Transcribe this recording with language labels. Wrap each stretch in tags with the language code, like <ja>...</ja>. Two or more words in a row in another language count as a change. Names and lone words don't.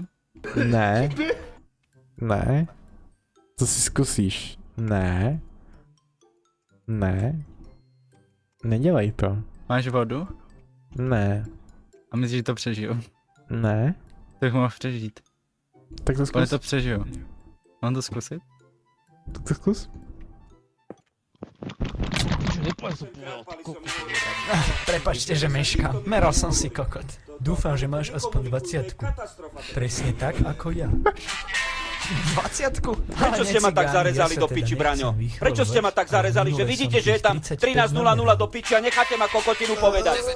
<cs>Ne. Ne. Co si zkusíš? Ne. Ne. Nedělej to. Máš vodu? Ne. A myslíš, že to přežiju? Ne. Tak mohl přežít. Tak to Ale zkus. to přežiju. Mám to zkusit? Tak to zkus.</cs> <sk>Prepačte, že meškám. Meral som si kokot. Dúfam, že máš aspoň 20. Presne tak, ako ja. 20? Prečo ste ma tak zarezali do piči, Braňo? Prečo ste ma tak zarezali, že vidíte, že je tam 13.00 do piči a necháte ma kokotinu povedať?</sk>